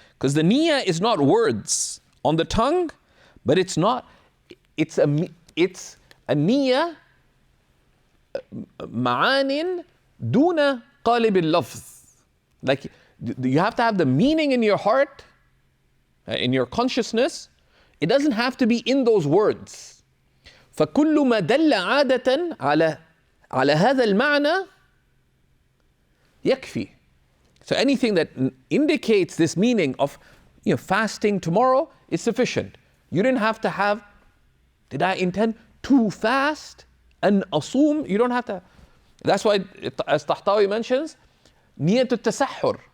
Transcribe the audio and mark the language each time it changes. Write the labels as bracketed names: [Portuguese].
[English] Because the niyyah is not words on the tongue, but it's a niyyah [Arabic] معان دون قالب اللفظ. [English] Like you have to have the meaning in your heart, in your consciousness. It doesn't have to be in those words. [Arabic] فكل ما دل عادة على هذا المعنى يكفي. [English] So anything that indicates this meaning of fasting tomorrow is sufficient. You didn't have to have, did I intend to fast and assume? You don't have to. That's why, as Tahtawi mentions, niyat al-tasahhur.